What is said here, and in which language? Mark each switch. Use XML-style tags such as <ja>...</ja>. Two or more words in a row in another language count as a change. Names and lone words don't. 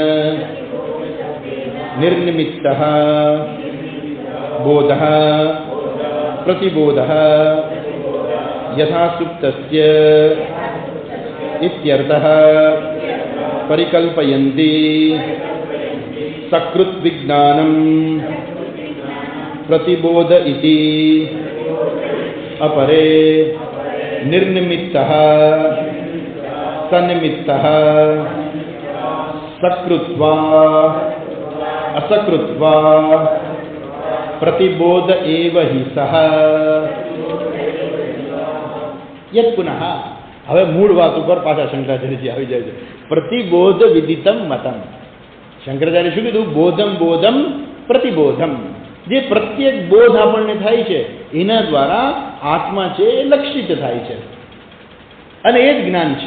<sa>નિર્નિમિત્તઃ બોધઃ પ્રતિબોધઃ યથા સુપ્તસ્ય ઇત્યર્થઃ પરિકલ્પયન્તિ સકૃત વિજ્ઞાનમ પ્રતિબોધ ઇતિ अपरे निर्निमित्तः सनिमित्तः सकृत्वा असकृत्वा प्रतिबोध एव हि सः. યદ પુનઃ,</sa> <gu>હવે મૂળ વાત ઉપર પાછા શંકરાચાર્યજી આવી જાય છે.</gu> <sa>પ્રતિબોધ વિદિતમ મતમ.</sa> <gu>શંકરાચાર્ય શું કીધું?</gu> <sa>બોધમ બોધમ પ્રતિબોધમ.</sa> <gu>જે પ્રત્યેક બોધ આપણને થાય છે એના દ્વારા આત્મા છે એ લક્ષિત થાય છે, અને એ જ જ્ઞાન છે.</gu>